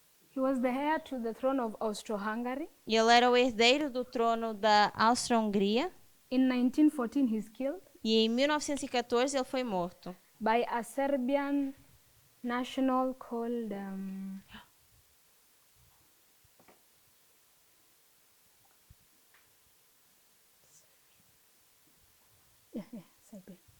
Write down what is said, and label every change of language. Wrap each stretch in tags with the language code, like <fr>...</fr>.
<en>He was the heir to the throne of Austro-Hungary.</en> <pt>E ele era o herdeiro do trono da Áustria-Hungria.</pt> <en>In 1914, he's killed</en> <pt>E em 1914 ele foi morto</pt> <en>by a Serbian national called Serbia.</en>